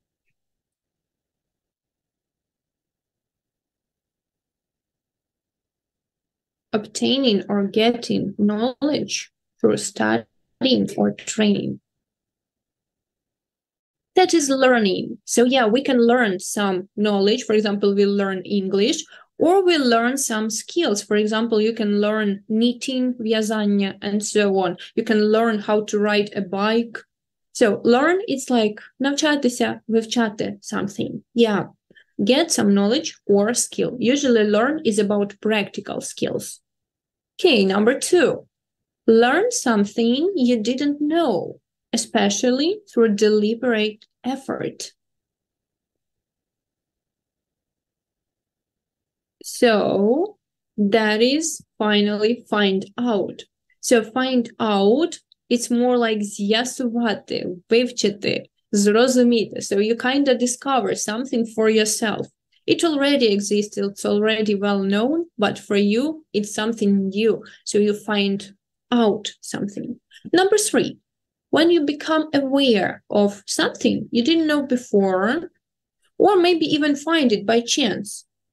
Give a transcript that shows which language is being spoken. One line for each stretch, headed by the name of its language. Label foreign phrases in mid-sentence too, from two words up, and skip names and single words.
English: Obtaining or getting knowledge through studying or training. That is learning. So yeah, we can learn some knowledge. For example, we learn English, or we learn some skills. For example, you can learn knitting, вязание, and so on. You can learn how to ride a bike. So learn, it's like
Ukrainian: навчатися, вивчати
English: something. Yeah, get some knowledge or skill. Usually learn is about practical skills. Okay, number 2. Learn something you didn't know, especially through deliberate effort. So that is finally find out. So find out, it's more like
Ukrainian: з'ясувати, вивчити, зрозуміти.
English: So you kind of discover something for yourself. It already exists, it's already well known, but for you, it's something new. So you find out something. Number 3, when you become aware of something you didn't know before, or maybe even find it by chance.